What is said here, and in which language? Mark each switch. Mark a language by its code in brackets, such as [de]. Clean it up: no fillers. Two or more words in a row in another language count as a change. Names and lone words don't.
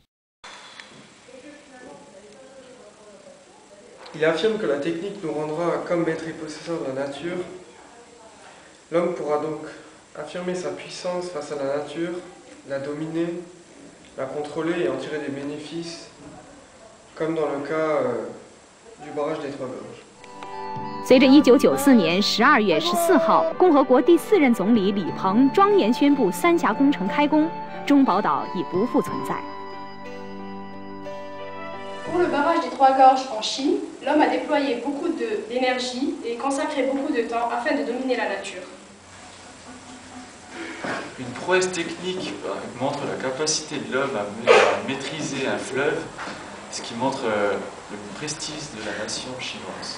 [fr] Il affirme que la technique nous rendra comme maître et possesseur de la nature. L'homme pourra donc affirmer sa puissance face à la nature, la dominer, la contrôler et en tirer des bénéfices, comme dans le cas du barrage des Trois Gorges. [zh] 随着1994年12月14号，共和国第4任总理李鹏庄严宣布三峡工程开工，中宝岛已不复存在。 [fr] Pour le barrage des Trois Gorges en Chine, l'homme a déployé beaucoup d'énergie et consacré beaucoup de temps afin de dominer la nature. Une prouesse technique montre la capacité de l'homme à maîtriser un fleuve, ce qui montre le prestige de la nation chinoise.